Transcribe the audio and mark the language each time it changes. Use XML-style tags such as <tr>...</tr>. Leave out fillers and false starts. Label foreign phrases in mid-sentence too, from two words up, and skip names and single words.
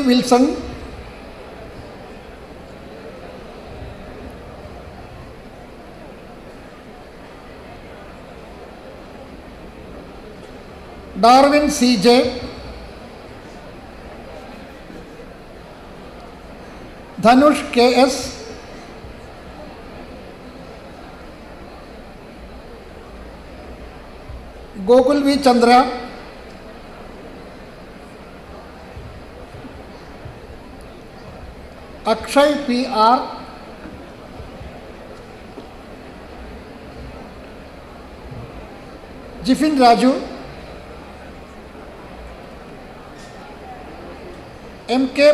<en>Wilson, Darwin C.J., Dhanush K.S., Gokul V. Chandra, Akshay P.R., Jifin Raju, M.K.</en>